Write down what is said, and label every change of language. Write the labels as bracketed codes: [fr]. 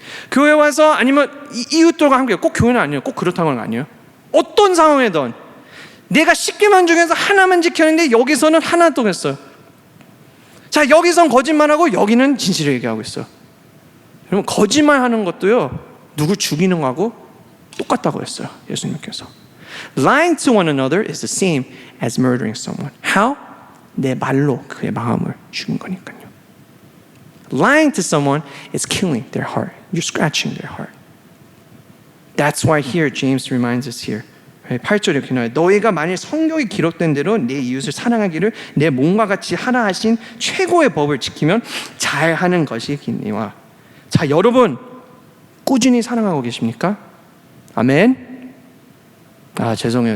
[ko] 교회 와서 아니면 이웃들과 함께 꼭 교회는 아니에요. 꼭 그렇다는 건 아니에요. 어떤 상황이든 내가 10개만 중에서 하나만 지켰는데 여기서는 하나 또 했어요. 여기선 거짓말하고 여기는 진실을 얘기하고 있어요. 여러분, 거짓말하는 것도요 누굴 죽이는 거하고 똑같다고 했어요. 예수님께서 [en] Lying to one another is the same as murdering someone. How? [ko] 내 말로 그의 마음을 죽인 거니까요. [en] Lying to someone is killing their heart. You're scratching their heart. That's why here James reminds us here. [ko] 8절에 이렇게 나와요. 너희가 만일 성경에 기록된 대로 내 이웃을 사랑하기를 내 몸과 같이 하라 하신 최고의 법을 지키면 잘하는 것이니와. 여러분 꾸준히 사랑하고 계십니까? 아멘. 죄송해요.